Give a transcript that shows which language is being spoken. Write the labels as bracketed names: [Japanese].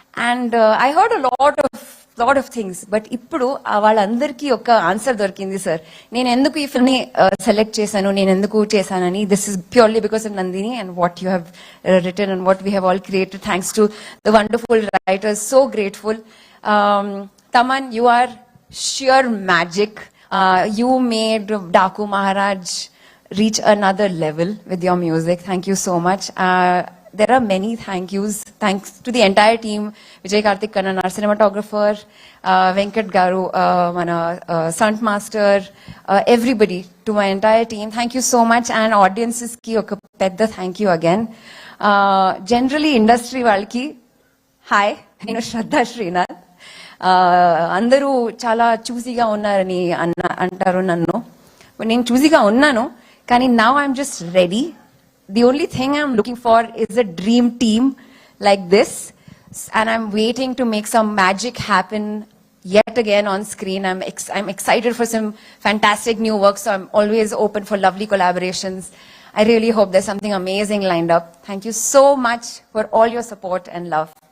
[English] and I heard lot of things, but [Telugu] ఇప్పుడు వాళ్ళందరికీ ఒక ఆన్సర్ దొరికింది సార్. నేను ఎందుకు ఈ ఫిల్మ్ ని సెలెక్ట్ చేశాను, నేను ఎందుకు చేశానని. [English] This is purely because of Nandini and what you have written and what we have all created. Thanks to the wonderful writers, so grateful. Taman, you are sheer magic. You made Daku Maharaj reach another level with your music. Thank you so much. There are many thank yous. Thanks to the entire team. Vijay Karthik Kannan, our cinematographer, Venkat Garu, mana stunt master, everybody, to my entire team. Thank you so much. And audiences [Telugu] ki oka pedda [English] thank you again. [Telugu] Generally industry valki, hi, nenu Shraddha Srinath. అందరూ చాలా చూసీగా ఉన్నారని అంటారు నన్ను. నేను చూసీగా ఉన్నాను, కానీ [English] now I'm just ready. The only thing I'm looking for is a dream team like this, and I'm waiting to make some magic happen yet again on screen. I'm excited for some fantastic new work, so I'm always open for lovely collaborations. I really hope there's something amazing lined up. Thank you so much for all your support and love.